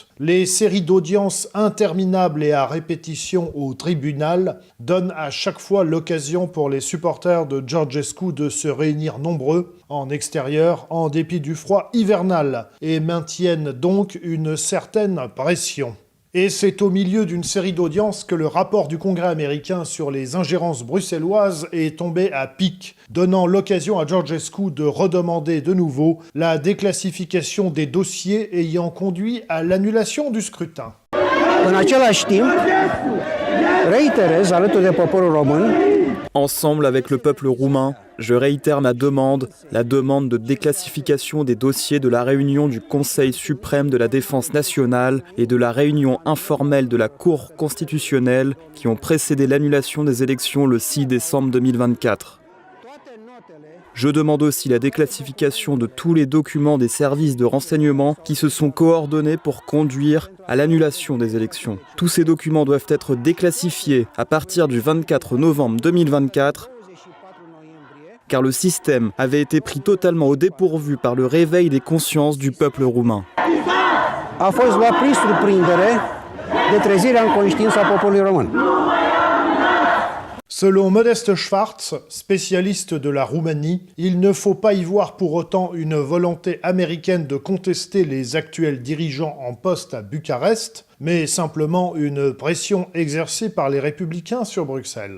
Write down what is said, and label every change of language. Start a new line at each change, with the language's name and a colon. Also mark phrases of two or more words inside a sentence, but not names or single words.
French: Les séries d'audiences interminables et à répétition au tribunal donnent à chaque fois l'occasion pour les supporters de Georgescu de se réunir nombreux, en extérieur, en dépit du froid hivernal, et maintiennent donc une certaine pression. Et c'est au milieu d'une série d'audiences que le rapport du Congrès américain sur les ingérences bruxelloises est tombé à pic, donnant l'occasion à Georgescu de redemander de nouveau la déclassification des dossiers ayant conduit à l'annulation du scrutin.
Romanian: În același timp, reiterez alături de poporul român.
French: Ensemble avec le peuple roumain, je réitère ma demande, la demande de déclassification des dossiers de la réunion du Conseil suprême de la défense nationale et de la réunion informelle de la Cour constitutionnelle qui ont précédé l'annulation des élections le 6 décembre 2024. Je demande aussi la déclassification de tous les documents des services de renseignement qui se sont coordonnés pour conduire à l'annulation des élections. Tous ces documents doivent être déclassifiés à partir du 24 novembre 2024, car le système avait été pris totalement au dépourvu par le réveil des consciences du peuple roumain.
Romanian: A fost luat prin surprindere de trezirea în conștiința poporului român.
French: Selon Modeste Schwartz, spécialiste de la Roumanie, il ne faut pas y voir pour autant une volonté américaine de contester les actuels dirigeants en poste à Bucarest, mais simplement une pression exercée par les républicains sur Bruxelles.